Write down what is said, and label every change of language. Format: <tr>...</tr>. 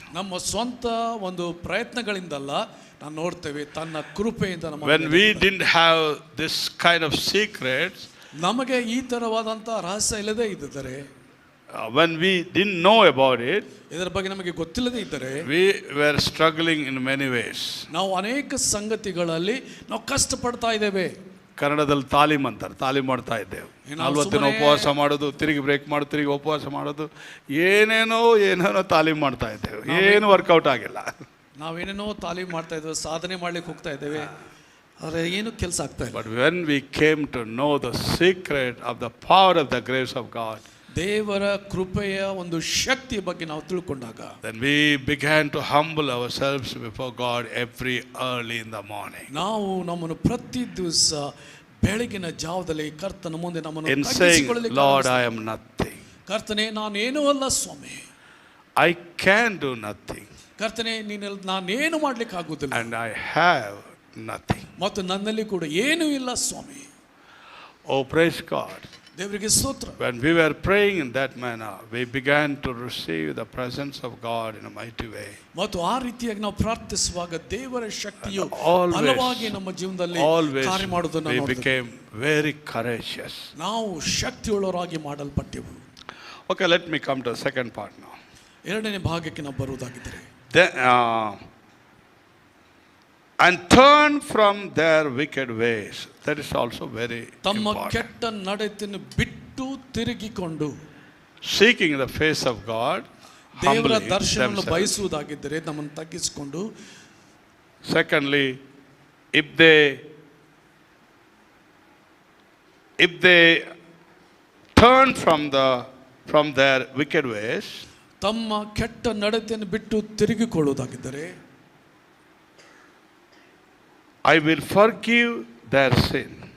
<kn>ನಮ್ಮ ಸ್ವಂತ ಒಂದು ಪ್ರಯತ್ನಗಳಿಂದಲ್ಲ, ನಾವು ನೋಡ್ತೇವೆ ತನ್ನ ಕೃಪೆಯಿಂದ ನಮ್ಮ.</kn> <en>When we didn't have this kind of secrets,</en> <kn>ನಮಗೆ ಈ ತರವಾದಂಥ ರಹಸ್ಯ ಇಲ್ಲದೆ ಇದ್ದರೆ,</kn> <en>when we didn't know about it,</en> <kn>ಇದರ ಬಗ್ಗೆ ನಮಗೆ ಗೊತ್ತಿಲ್ಲದೆ ಇದ್ದರೆ,</kn> <en>we were struggling in many ways.</en> <kn>ನಾವು ಅನೇಕ ಸಂಗತಿಗಳಲ್ಲಿ ನಾವು ಕಷ್ಟಪಡ್ತಾ ಇದ್ದೇವೆ. ಕನ್ನಡದಲ್ಲಿ ತಾಲೀಮ್ ಅಂತಾರೆ, ತಾಲೀಮ್ ಮಾಡ್ತಾ ಇದ್ದೇವೆ. ನಾವು 40 ದಿನ ಉಪವಾಸ ಮಾಡೋದು, ತಿರುಗಿ ಬ್ರೇಕ್ ಮಾಡೋದು, ತಿರುಗಿ ಉಪವಾಸ ಮಾಡೋದು, ಏನೇನೋ ತಾಲೀಮ್ ಮಾಡ್ತಾ ಇದ್ದೇವೆ. ಏನು ವರ್ಕೌಟ್ ಆಗಿಲ್ಲ. ನಾವೇನೇನೋ ತಾಲೀಮ್ ಮಾಡ್ತಾ ಇದ್ದೇವೆ, ಸಾಧನೆ ಮಾಡ್ಲಿಕ್ಕೆ ಹೋಗ್ತಾ ಇದ್ದೇವೆ, ಆದರೆ ಏನು ಕೆಲಸ ಆಗ್ತಾ ಇಲ್ಲ.</kn> <en>But when we came to know the secret of the power of the grace of God,</en> <kn>ದೇವರ ಕೃಪೆಯ ಒಂದು ಶಕ್ತಿಯ ಬಗ್ಗೆ ನಾವು ತಿಳ್ಕೊಂಡಾಗ,</kn> <en>then we began to humble ourselves before God every early in the morning.</en> <kn>ನಾವು ನಮ್ಮನ್ನು ಪ್ರತಿ ದಿವಸ ಬೆಳಗಿನ ಜಾವದಲ್ಲಿ ಕರ್ತನ ಮುಂದೆ ನಮ್ಮನ್ನು</kn> <en>In saying, Lord, I am nothing.</en> <kn>ಕರ್ತನೆ, ನಾನೇನೂ ಅಲ್ಲ ಸ್ವಾಮಿ.</kn> <en>I can do nothing.</en> <kn>ಕರ್ತನೆ, ನಾನೇನು ಮಾಡ್ಲಿಕ್ಕೆ ಆಗುದಿಲ್ಲ.</kn> <en>And I have nothing.</en> <kn>ಮತ್ತು ನನ್ನಲ್ಲಿ ಕೂಡ ಏನೂ ಇಲ್ಲ ಸ್ವಾಮಿ.</kn> <en>Oh, praise God.</en> <kn>ದೇವರಿಗೆ ಸ್ತೋತ್ರ.</kn> <en>When we were praying in that manner, we began to receive the presence of God in a mighty way.</en> <kn>ಮತ್ತು ಆ ರೀತಿಯಾಗಿ ನಾವು ಪ್ರಾರ್ಥಿಸುವಾಗ ದೇವರ ಶಕ್ತಿಯು</kn> <en>Always,</en> <kn>ಬಲವಾಗಿ ನಮ್ಮ ಜೀವನದಲ್ಲಿ ಕಾರ್ಯ ಮಾಡುವುದನ್ನು</kn> <en>we</en> <kn>ನೋಡಿದೆವು.</kn> <en>became very courageous.</en> <kn>ನಾವು ಶಕ್ತಿಯುಳ್ಳವರಾಗಿ ಮಾಡಲ್ಪಟ್ಟೆವು.</kn> <en>Okay, let me come to the second part now.</en> <kn>ಎರಡನೇ ಭಾಗಕ್ಕೆ ನಾವು ಬರುವುದಾಗಿದ್ದರೆ,</kn> <en>Then, and turn from their wicked ways. That is also very</en> <kn>ತಮ್ಮ</kn> <en>important.</en> <kn>ಕೆಟ್ಟ ನಡತೆಯನ್ನು ಬಿಟ್ಟು ತಿರುಗಿಕೊಂಡು</kn> <en>Seeking the face of God,</en> <kn>ದೇವರ</kn> <en>humbling</en> <kn>ದರ್ಶನವನ್ನು</kn> <en>themselves.</en> <kn>ಬಯಸುವುದಾಗಿದ್ದರೆ ನಮ್ಮನ್ನು ತಗ್ಗಿಸಿಕೊಂಡು,</kn> <en>Secondly, if they turn from their wicked ways,</en> <kn>ತಮ್ಮ ಕೆಟ್ಟ ನಡತೆಯನ್ನು ಬಿಟ್ಟು ತಿರುಗಿಕೊಳ್ಳುವುದಾಗಿದ್ದರೆ,</kn> <en>I will forgive their sin</en>